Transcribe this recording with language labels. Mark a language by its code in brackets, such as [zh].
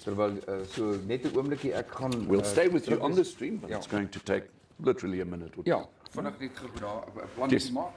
[af] Terwyl so net 'n oombliekie ek gaan [en] We'll stay with you on the stream, but it's going to take literally a minute or two. [af] Ja, vinnig net gou daar 'n plannetjie maak.